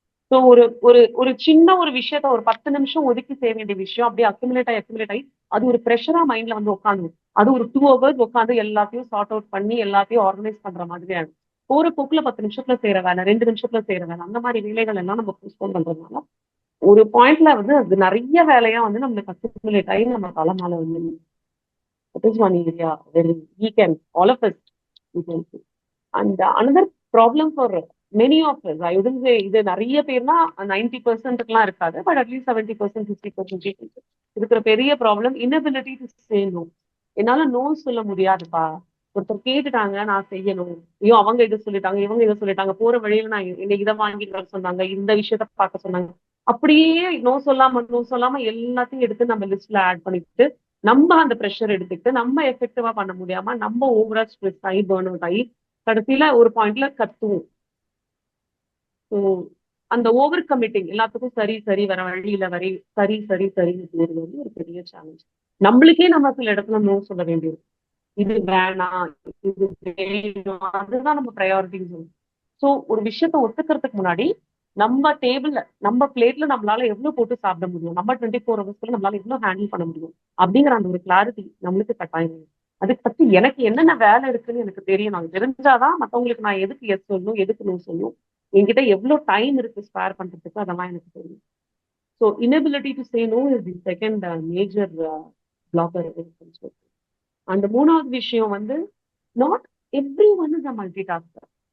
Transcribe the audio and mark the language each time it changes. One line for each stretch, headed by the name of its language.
Tamil: So ஒரு ஒரு ஒரு சின்ன ஒரு விஷயத்த ஒரு 10 நிமிஷம் ஒதுக்கி செய்ய வேண்டிய விஷயம் அப்படியே அக்யூமுலேட் ஆகி அது ஒரு ப்ரெஷரா மைண்ட்ல வந்து உட்காந்து அது ஒரு 2 ஹவர்ஸ் உட்காந்து எல்லாத்தையும் சார்ட் அவுட் பண்ணி எல்லாத்தையும் ஆர்கனைஸ் பண்ற மாதிரி ஆகும். ஒரு போக்குல 10 நிமிஷத்துல செய்யற வேலை, 2 நிமிஷத்துல செய்யற வேலை, அந்த மாதிரி வேலைகள் எல்லாம் நம்ம போஸ்ட்போன் பண்றதுனால ஒரு பாயிண்ட்ல வந்து அது நிறைய வேலையா வந்து நம்மளுக்கு அக்யூமுலேட் ஆகி நம்ம தலைமால வந்து
English: that is one area where we can, all of us, we can see. And another problem for many of us, I wouldn't say
Tamil: இது நிறைய பேர்னா 90%க்குலாம் இருக்காது,
English: but at least 70% 50%
Tamil: இருக்கிற பெரிய
English: Problem inability to say no.
Tamil: என்னால நோ சொல்ல முடியாதுப்பா, ஒருத்தர் கேட்டுட்டாங்க நான் செய்யணும், ஐயோ அவங்க இதை சொல்லிட்டாங்க இவங்க இதை சொல்லிட்டாங்க, போற வழியில நான் என்னை இதை வாங்கிட்டு வர சொன்னாங்க, இந்த விஷயத்த பார்க்க சொன்னாங்க, அப்படியே நோ சொல்லாம எல்லாத்தையும் எடுத்து நம்ம லிஸ்ட்ல ஆட் பண்ணிட்டு நம்ம அந்த ப்ரெஷர் எடுத்துக்கிட்டு நம்ம எஃபெக்டிவா பண்ண முடியாம நம்ம ஓவரா ஸ்ட்ரெஸ் ஆகி பர்ன் அவுட் ஆகி கடைசியில ஒரு பாயிண்ட்ல கத்துவோம். ஸோ அந்த ஓவர் கமிட்டிங் எல்லாத்துக்கும் சரி சரி வர வழியில வரை சரி சரி சரின்னு போறது வந்து ஒரு பெரிய சேலஞ்ச். நம்மளுக்கே நம்ம சில இடத்துல நோ சொல்ல வேண்டியது, இது வேணாம் இது வேணும், அதுதான் நம்ம ப்ரையாரிட்டின்னு சொல்லுவோம். ஸோ ஒரு விஷயத்த ஒத்துக்கிறதுக்கு முன்னாடி நம்ம டேபிள்ல நம்ம பிளேட்ல நம்மளால எவ்வளவு போட்டு சாப்பிட முடியும், நம்ம 24 ஹவர்ஸ்ல நம்மளால எவ்வளவு ஹேண்டில் பண்ண முடியும் அப்படிங்கிற அந்த ஒரு கிளாரிட்டி நம்மளுக்கு கட்டாயம். அதுக்கு பத்தி எனக்கு என்னென்ன வேலை இருக்குன்னு எனக்கு தெரியும். நான் தெரிஞ்சாதான் மற்றவங்களுக்கு நான் எதுக்கு எஸ் சொல்லணும் எதுக்கு நோ சொல்லணும், என்கிட்ட எவ்வளவு டைம் இருக்கு ஸ்பேர் பண்றதுக்கு, அதெல்லாம் எனக்கு தெரியும்.
English: So inability to say no is the second major blocker.
Tamil: அந்த மூணாவது விஷயம் வந்து
English: Not everyone is a multitasker.